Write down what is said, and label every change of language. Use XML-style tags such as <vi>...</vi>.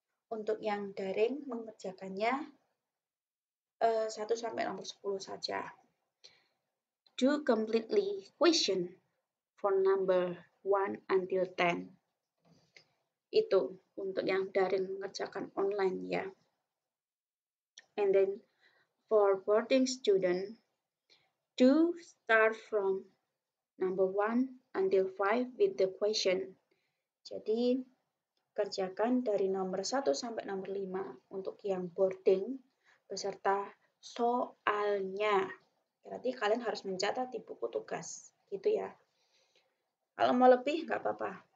<id>Untuk yang daring mengerjakannya 1 sampai nomor 10 saja.</id> <en>Do completely question for number 1 until 10.</en> <id>Itu untuk yang daring mengerjakan online ya.</id> <en>And then for boarding student, do start from number 1 until 5 with the question.</en> <id>Jadi kerjakan dari nomor 1 sampai nomor 5 untuk yang boarding beserta soalnya. Berarti kalian harus mencatat di buku tugas, gitu ya. Kalau mau lebih nggak apa-apa.</id>